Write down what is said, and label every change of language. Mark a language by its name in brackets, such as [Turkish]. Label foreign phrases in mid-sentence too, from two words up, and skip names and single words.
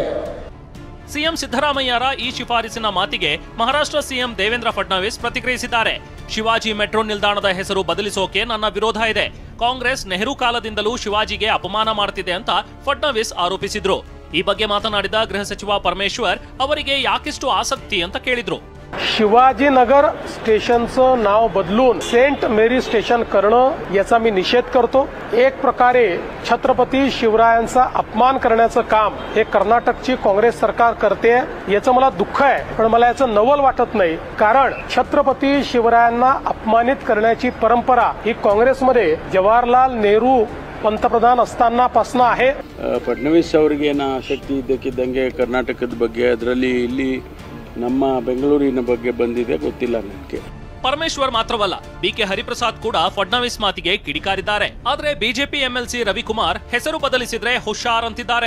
[Kannada] ಸಿಎಂ ಸಿದ್ದರಾಮಯ್ಯರ ಈ ಶಿಫಾರಸಿನ ಮಾತಿಗೆ ಮಹಾರಾಷ್ಟ್ರ ಸಿಎಂ ದೇವೇಂದ್ರ ಫಡ್ನವೀಸ್ ಪ್ರತಿಕ್ರಿಯಿಸಿದ್ದಾರೆ. ಶಿವಾಜಿ ಮೆಟ್ರೋ ನಿಲ್ದಾಣದ ಹೆಸರು ಬದಲಿಸೋಕೆ ನನ್ನ ವಿರೋಧ ಇದೆ. ಕಾಂಗ್ರೆಸ್ ನೆಹರು ಕಾಲದಿಂದಲೂ ಶಿವಾಜಿಗೆ ಅಪಮಾನ ಮಾಡ್ತಿದೆ ಅಂತ ಫಡ್ನವೀಸ್ ಆರೋಪಿಸಿದ್ರು. ಈ ಬಗ್ಗೆ ಮಾತನಾಡಿದ ಗೃಹ ಸಚಿವ ಪರಮೇಶ್ವರ್ ಅವರಿಗೆ ಯಾಕಿಷ್ಟು ಆಸಕ್ತಿ ಅಂತ ಕೇಳಿದ್ರು. [Marathi] शिवाजीनगर स्टेशनचं नाव बदलून सेंट मेरी स्टेशन करणं याचा मी निषेध करतो. एक प्रकारे छत्रपती शिवरायांचा अपमान करण्याचं काम हे कर्नाटकची काँग्रेस सरकार करते. याचं मला दुःख आहे, पण मला याचं नवल वाटत नाही. कारण छत्रपती शिवरायांना अपमानित करण्याची परंपरा ही काँग्रेसमध्ये जवाहरलाल नेहरू पंतप्रधान असतानापासून आहे. [Kannada] ಫಡ್ನವೀಸ್ ಅವರಿಗೆ ಏನು ಆಸಕ್ತಿ ಇದ್ದಕ್ಕಿದ್ದಂಗೆ ಕರ್ನಾಟಕದ ಬಗ್ಗೆ, ಅದರಲ್ಲಿ ಇಲ್ಲಿ ನಮ್ಮ ಬೆಂಗಳೂರಿನ ಬಗ್ಗೆ ಬಂದಿದೆ ಗೊತ್ತಿಲ್ಲ ನನಗೆ. ಪರಮೇಶ್ವರ್ ಮಾತ್ರವಲ್ಲ, ಬಿಕೆ ಹರಿಪ್ರಸಾದ್ ಕೂಡ ಫಡ್ನವೀಸ್ ಮಾತಿಗೆ ಕಿಡಿಕಾರಿದ್ದಾರೆ. ಆದ್ರೆ ಬಿಜೆಪಿ ಎಂಎಲ್ಸಿ ರವಿಕುಮಾರ್ ಹೆಸರು ಬದಲಿಸಿದ್ರೆ ಹುಷಾರ್ ಅಂತಿದ್ದಾರೆ.